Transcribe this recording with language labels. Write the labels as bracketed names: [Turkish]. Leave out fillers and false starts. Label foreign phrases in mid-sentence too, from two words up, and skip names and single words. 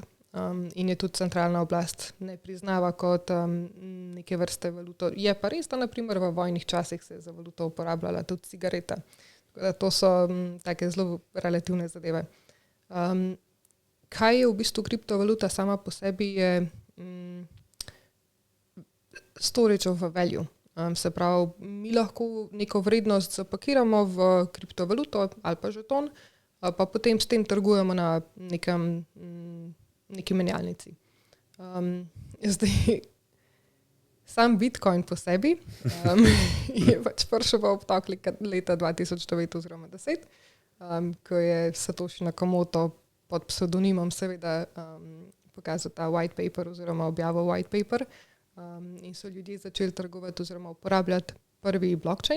[Slovenian] In je tudi centralna oblast ne priznava kot neke vrste valuto. Je pa res, da naprimer v vojnih časih se je za valuto uporabljala tudi cigareta. To so take zelo relativne zadeve. Kaj je v bistvu kriptovaluta sama po sebi je [English] storage of value. [Slovenian] Se pravi, mi lahko neko vrednost zapakiramo v kriptovaluto ali pa žeton, pa potem s tem trgujemo na neki menjalnici. Zdaj, sam Bitcoin po sebi je pač prišel v obtok leta 2009 oziroma 2010, ko je Satoshi Nakamoto pod pseudonimom seveda pokazal ta [English] white paper [Slovenian] oziroma objavil [English] white paper [Slovenian] in so ljudje začeli trgovati oziroma uporabljati prvi blockchain.